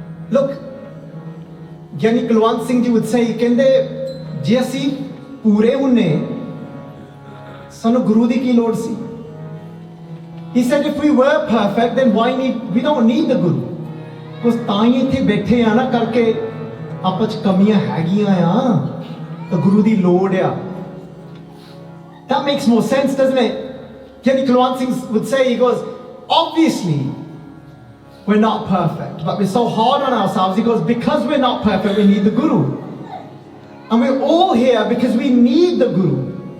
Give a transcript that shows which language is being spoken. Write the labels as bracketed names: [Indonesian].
[English] Look, Gyani Kulwant Singh Ji would say, [Punjabi] kende je assi pure hunne, sanu Guru di ki lod si. [English] He said, if we were perfect, then we don't need the Guru. Because [Punjabi] ਤਾਂ ਹੀ ਇੱਥੇ ਬੈਠੇ ਆ ਨਾ ਕਰਕੇ ਆਪਸ ਚ ਕਮੀਆਂ ਹੈਗੀਆਂ ਆ, ਤਾਂ ਗੁਰੂ ਦੀ ਲੋੜ ਆ. [English] That makes more sense, doesn't it? Gyani Kulwant Singh would say, he goes, obviously, we're not perfect, but we're so hard on ourselves. He goes, because we're not perfect, we need the Guru. And we're all here because we need the Guru.